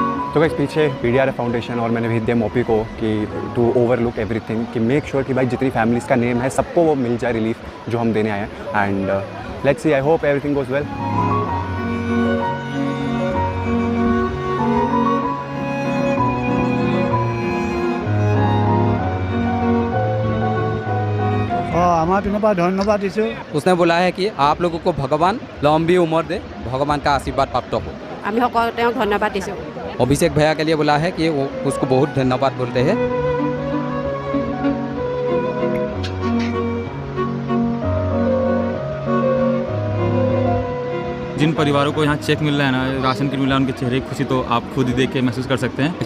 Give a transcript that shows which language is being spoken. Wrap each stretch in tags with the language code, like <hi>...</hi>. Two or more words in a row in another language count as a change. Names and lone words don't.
<hi>तो गाइस पीछे PDRF फाउंडेशन और मैंने भेज दिया मोपी को कि</hi> <en>to overlook everything,</en> <hi>कि</hi> <en>make sure</en> <hi>कि भाई जितनी फैमिलीज़ का नेम है सबको वो मिल जाए रिलीफ जो हम देने आए हैं।</hi> <en>And let's see, I hope everything goes well.</en> <hi>धन्यवाद दिशो। उसने बोला है कि आप लोगों को भगवान लंबी उम्र दे, भगवान का आशीर्वाद प्राप्त हो।</hi> <as>আমি সকলো তেওঁক ধন্যবাদ দিছোঁ।</as> <hi>अभिषेक भैया के लिए बोला है कि वो उसको बहुत धन्यवाद बोलते हैं। जिन परिवारों को यहाँ चेक मिल रहा है ना, राशन किट मिल रहा है, उनके चेहरे की खुशी तो आप खुद ही देख के महसूस कर सकते हैं।</hi>